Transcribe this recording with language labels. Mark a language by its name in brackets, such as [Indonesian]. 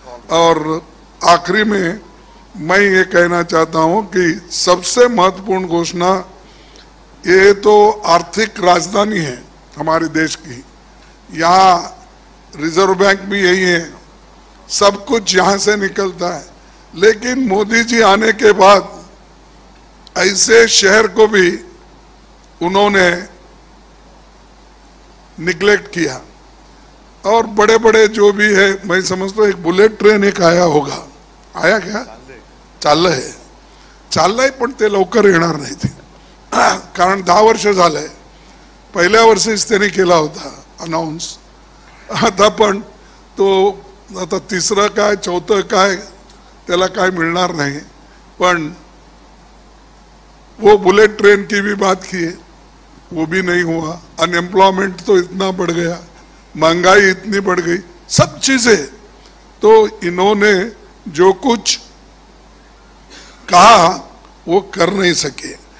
[Hindi] और आखिरी में मैं ये कहना चाहता हूँ कि सबसे महत्वपूर्ण घोषणा, ये तो आर्थिक राजधानी है हमारे देश की, यहाँ रिजर्व बैंक भी यही है, सब कुछ यहाँ से निकलता है, लेकिन मोदी जी आने के बाद ऐसे शहर को भी उन्होंने निग्लेक्ट किया, और बड़े बड़े जो भी है, मैं समझता हूँ एक बुलेट ट्रेन एक आया होगा, आया क्या? [Marathi] चाललंय पण ते लवकर येणार नाही ते, कारण 10 वर्ष झालंय, पहिल्या वर्षीच त्यांनी केला होता अनाउन्स, आता पण तो आता तिसरं काय चौथं काय त्याला काय मिळणार नाही। पण [Hindi] वो बुलेट ट्रेन की भी बात की है, वो भी नहीं हुआ, अनएम्प्लॉयमेंट तो इतना बढ़ गया, महंगाई इतनी बढ़ गई, सब चीजें तो इन्होंने जो कुछ कहा वो कर नहीं सके।